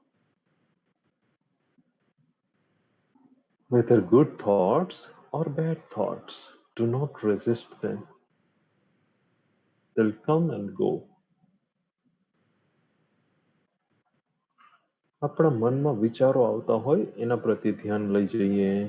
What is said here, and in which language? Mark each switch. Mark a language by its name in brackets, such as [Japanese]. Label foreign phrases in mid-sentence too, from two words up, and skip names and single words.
[English] Whether good thoughts or bad thoughts, do not resist them. They'll come and go. [Gujarati] આપણા મનમાં વિચારો આવતા હોય એના પ્રતિ ધ્યાન લઈ જઈએ.